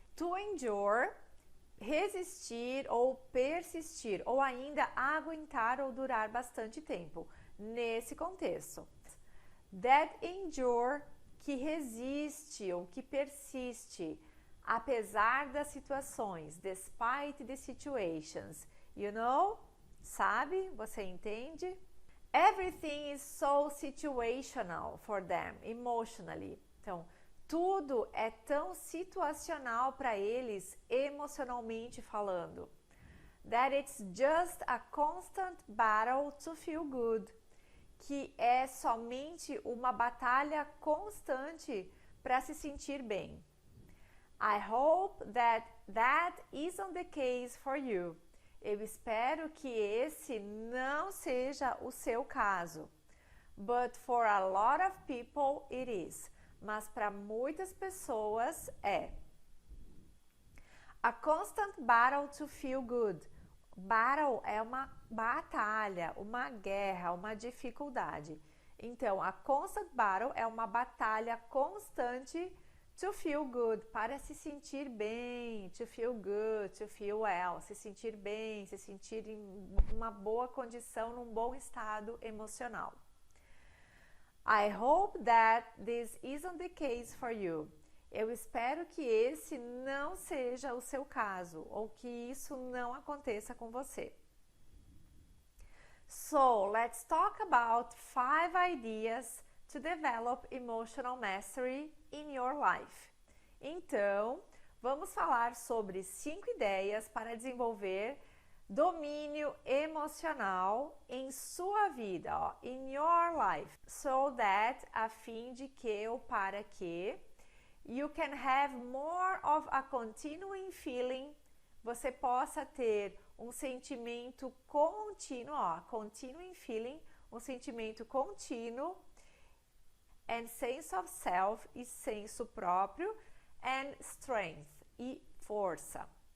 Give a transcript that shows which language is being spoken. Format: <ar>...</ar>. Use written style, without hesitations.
<en>To endure,</en> <pt>resistir ou persistir, ou ainda aguentar ou durar bastante tempo, nesse contexto.</pt> <en>That endure,</en> <pt>que resiste ou que persiste, apesar das situações,</pt> <en>despite the situations. You know?</en> <pt>Sabe? Você entende?</pt> <en>Everything is so situational for them, emotionally.</en> <pt>Então, tudo é tão situacional para eles, emocionalmente falando.</pt> <en>That it's just a constant battle to feel good.</en> <pt>Que é somente uma batalha constante para se sentir bem.</pt> <en>I hope that isn't the case for you.</en> <pt>Eu espero que esse não seja o seu caso.</pt> <en>But for a lot of people it is.</en> <pt>Mas para muitas pessoas é.</pt> <en>A constant battle to feel good.</en> <pt>Battle é uma batalha, uma guerra, uma dificuldade. Então,</pt> <en>a constant battle</en> <pt>é uma batalha constante to feel good, para se sentir bem,</pt> <en>to feel good, to feel well,</en> <pt>se sentir bem, se sentir em uma boa condição, num bom estado emocional.</pt> <en>I hope that this isn't the case for you.</en> <pt>Eu espero que esse não seja o seu caso, ou que isso não aconteça com você.</pt> <en>So, let's talk about 5 ideas to develop emotional mastery in your life.</en> <pt>Então, vamos falar sobre 5 ideias para desenvolver domínio emocional em sua vida, ó,</pt> <en>in your life, so that,</en> <pt>a fim de que ou para que</pt> <en>you can have more of a continuing feeling,</en> <pt>você possa ter um sentimento contínuo, ó,</pt> <en>continuing feeling,</en> <pt>um sentimento contínuo,</pt> <en>and sense of self,</en> <pt>e senso próprio,</pt> <en>and strength,</en> <pt>e força.</pt>